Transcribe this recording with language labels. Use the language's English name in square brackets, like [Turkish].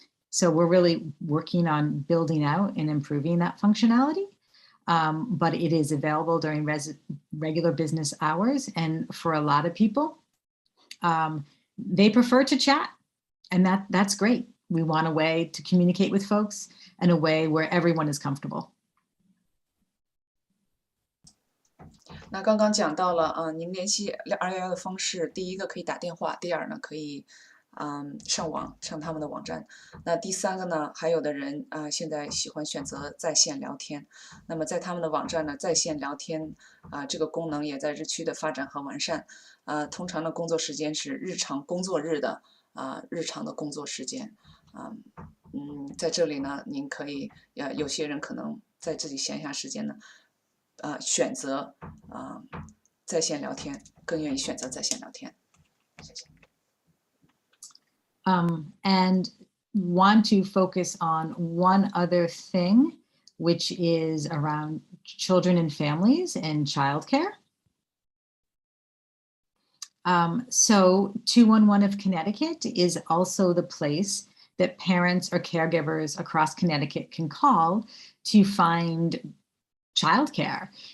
[English] So we're really working on building out and improving that functionality, but it is available during regular business hours. And for a lot of people, they prefer to chat, and that's great. We want a way to communicate with folks in a way where everyone is comfortable. [Chinese] 那刚刚讲到了您联系211的方式，第一个可以打电话，第二呢可以上他们的网站。那第三个呢，还有的人现在喜欢选择在线聊天。那么在他们的网站呢，在线聊天这个功能也在日趋的发展和完善。通常的工作时间是日常工作日的日常的工作时间。在这里呢，您可以有些人可能在自己闲暇时间呢，选择在线聊天，更愿意选择在线聊天。谢谢。 [English] And want to focus on one other thing, which is around children and families and childcare. So 211 of Connecticut is also the place that parents or caregivers across Connecticut can call to find childcare.